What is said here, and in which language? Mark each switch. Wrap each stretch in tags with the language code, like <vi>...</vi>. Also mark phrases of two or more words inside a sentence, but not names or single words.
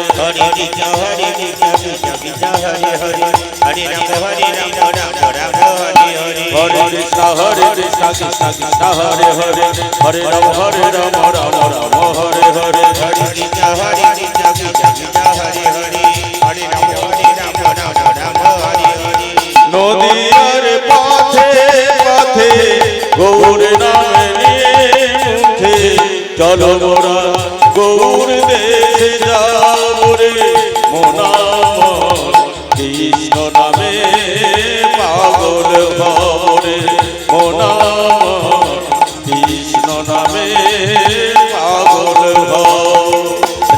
<sa>Hare Krishna Krishna Krishna Hare Hare Hare Rama Rama Rama Hare Hare Hare Krishna Krishna Krishna Hare Hare Hare Rama Rama Rama Hare Hare Hare Krishna Krishna Hare Hare Hare Rama Rama Hare Hare</sa> <bn>নদীর পথে পথে গৌর নামে মুখে চলো মোরা গৌর দেশে যাব রে মোনা কৃষ্ণ নামে পাগল ভরে মোনা কৃষ্ণ নামে পাগল ভরে</bn>